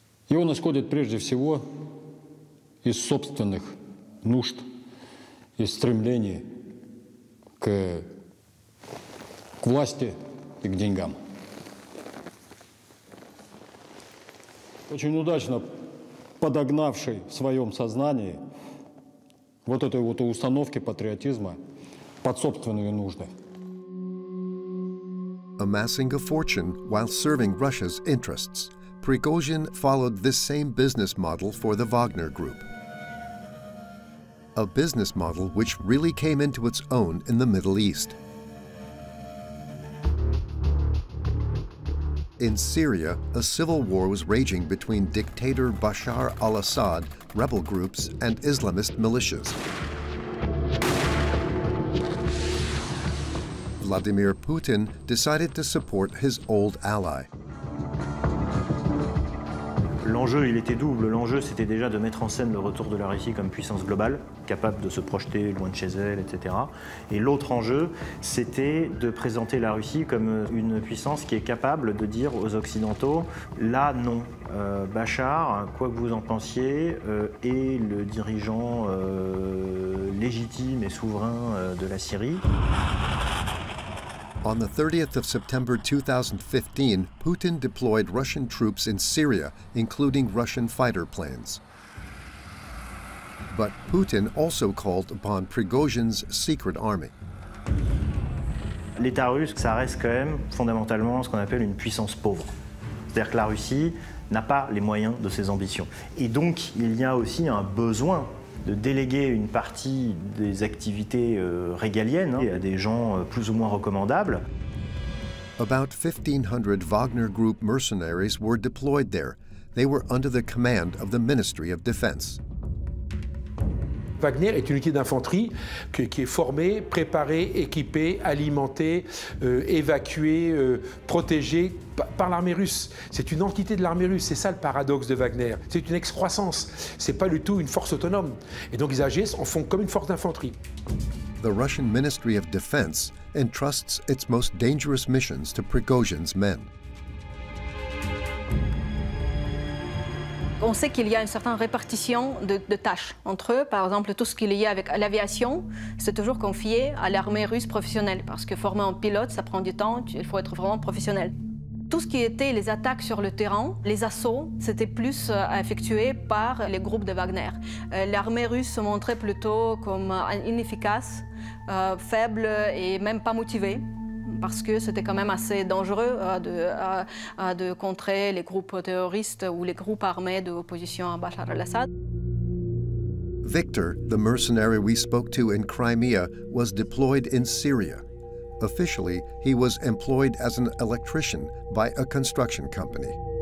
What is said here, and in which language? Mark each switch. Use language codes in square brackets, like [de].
[ru] И он исходит прежде всего из собственных нужд, из стремлений к власти и к деньгам. Очень удачно подогнавший в своем сознании вот этой вот установки патриотизма под собственные нужды. [en] Amassing a fortune while serving Russia's interests, Prigozhin followed this same business model for the Wagner Group. A business model which really came into its own in the Middle East. In Syria, a civil war was raging between dictator Bashar al-Assad, rebel groups, and Islamist militias. Vladimir Putin decided to support his old ally. [fr] L'enjeu, il était double. L'enjeu, c'était déjà de mettre en scène le retour de la Russie comme puissance globale, capable de se projeter loin de chez elle, etc. Et l'autre enjeu, c'était de présenter la Russie comme une puissance qui est capable de dire aux Occidentaux, là, non, Bachar, quoi que vous en pensiez, est le dirigeant légitime et souverain de la Syrie. [en] On the 30th of September 2015, Putin deployed Russian troops in Syria, including Russian fighter planes. But Putin also called upon Prigozhin's secret army. [fr] L'État russe, ça reste quand même fondamentalement ce qu'on appelle une puissance pauvre. C'est-à-dire que la Russie n'a pas les moyens de ses ambitions. Et donc, il y a aussi un besoin de déléguer une partie des activités régaliennes à des gens plus ou moins recommandables. [en] About 1,500 Wagner Group mercenaries were deployed there. They were under the command of the Ministry of Defense. [fr] Wagner est une unité d'infanterie qui est formée, préparée, équipée, alimentée, évacuée, protégée par l'armée russe. C'est une entité de l'armée russe, c'est ça le paradoxe de Wagner. C'est une excroissance, c'est pas du tout une force autonome. Et donc ils agissent en font comme une force d'infanterie. [en] The Russian Ministry of Defense entrusts its most dangerous missions to Prigozhin's men. [fr] On sait qu'il y a une certaine répartition de tâches entre eux. Par exemple, tout ce qui est lié avec l'aviation, c'est toujours confié à l'armée russe professionnelle. Parce que former un pilote, ça prend du temps, il faut être vraiment professionnel. Tout ce qui était les attaques sur le terrain, les assauts, c'était plus effectué par les groupes de Wagner. L'armée russe se montrait plutôt comme inefficace, faible et même pas motivée, parce que c'était quand même assez dangereux de contrer les groupes terroristes ou les groupes armés de l'opposition à Bachar al-Assad. [en] Victor, the mercenary we spoke to in Crimea, was deployed in Syria. Officially, he was employed as an electrician by a construction company.